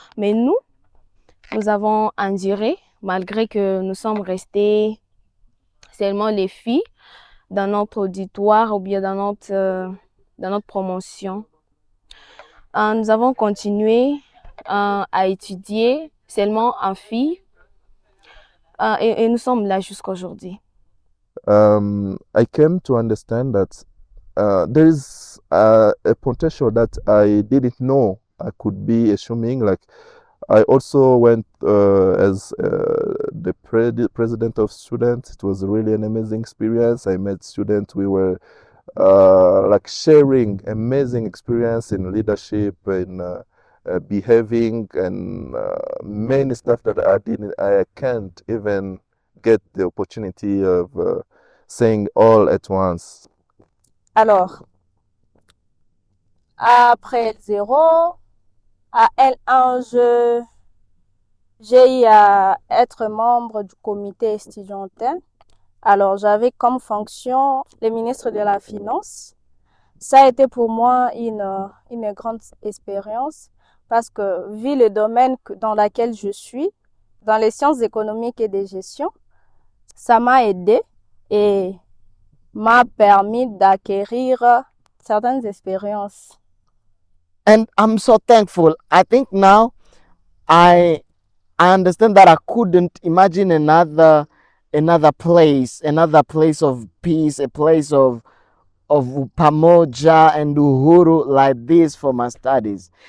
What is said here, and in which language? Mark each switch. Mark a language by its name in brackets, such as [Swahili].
[French] Mais nous avons enduré, malgré que nous sommes restés seulement les filles dans notre auditoire ou bien dans notre promotion. Nous avons continué à étudier seulement en filles et nous sommes là jusqu'aujourd'hui. [English] I came to understand that there is a potential that I didn't know I could be assuming. Like, I also went as the president of students. It was really an amazing experience. I met students. We were like sharing amazing experience in leadership, in behaving, and many stuff that I can't even get the opportunity of saying all at once. [French] Alors, après L0, à L1, j'ai eu à être membre du comité estudiantin. Alors, j'avais comme fonction le ministre de la Finance. Ça a été pour moi une grande expérience parce que, vu le domaine dans lequel je suis, dans les sciences économiques et de gestion, ça m'a aidé et m'a permis d'acquérir certaines expériences. [English] And I'm so thankful. I think now I understand that I couldn't imagine another place of peace, a place of pamoja and uhuru like this for my studies.